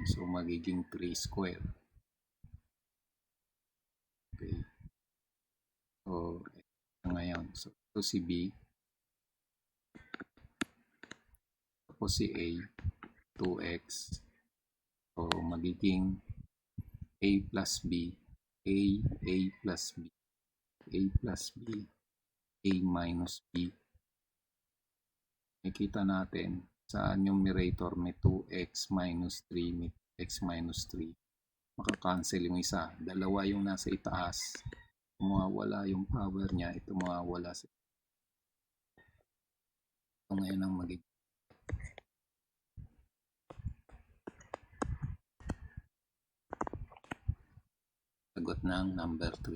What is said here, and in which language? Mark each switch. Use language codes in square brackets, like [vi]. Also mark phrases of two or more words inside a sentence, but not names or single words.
[tl] So, magiging 3 square. Okay. So, ngayon. So, ito si b. Tapos si a, 2x. So, magiging [en] a plus b. A plus b. A plus b. A minus b. [tl] Nakita natin sa numerator may [en] 2x minus 3, [tl] may [en] x minus 3. [tl] Makakancel yung isa. Dalawa yung nasa itaas. Mawawala yung power niya. Ito mawawala. Ito ngayon ang magiging sagot ng number 3.